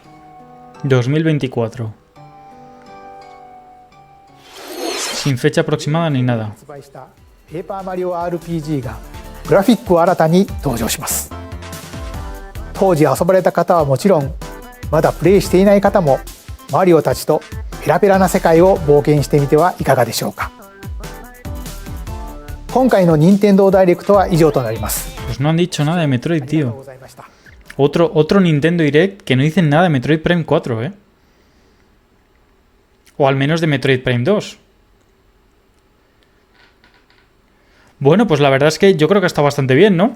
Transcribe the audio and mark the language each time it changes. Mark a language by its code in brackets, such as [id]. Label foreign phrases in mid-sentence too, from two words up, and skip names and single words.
[es] 2024. Sin fecha aproximada ni nada. [ja] ペーパーマリオ RPG がグラフィックを新たに登場します。当時遊ばれた方はもちろん、まだプレイしていない方もマリオたちとペラペラな世界を冒険してみてはいかがでしょうか。今回の任天堂ダイレクトは以上となります。 [es] Pues no han dicho nada de Metroid, tío. Otro Nintendo Direct que no dicen nada de Metroid Prime 4, ¿eh? O al menos de Metroid Prime 2. Bueno, pues la verdad es que yo creo que está bastante bien, ¿no?